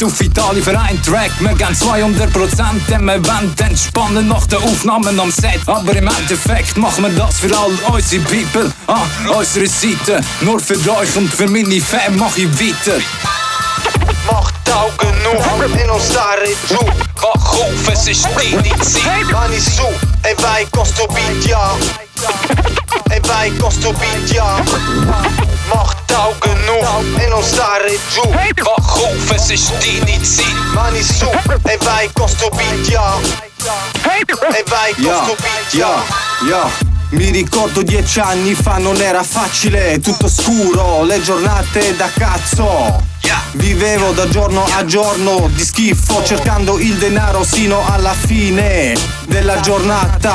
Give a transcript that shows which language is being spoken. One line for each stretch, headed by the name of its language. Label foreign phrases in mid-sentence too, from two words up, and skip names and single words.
German: Auf Italien für einen Track, wir gehen 200%, denn wir wollen entspannen nach den Aufnahmen am Set. Aber im Endeffekt machen wir das für all unsere People an unserer Seite. Nur für euch und für meine Fans mach ich weiter. Mach die Augen auf
Italian: e non stare giù.
German: Wach auf, es ist deine Zeit.
Italian: Mani su e vai con sto beat, ja. E vai con sto beat, ja.
German: Mach die Augen auf
Italian: e non stare giù.
German: Wach auf, es ist deine Zeit.
Italian: Mani su e vai con sto beat, ja. E vai con sto beat, ja. Mi ricordo 10 anni fa non era facile, tutto scuro, le giornate da cazzo. Vivevo da giorno a giorno di schifo, cercando il denaro sino alla fine della giornata.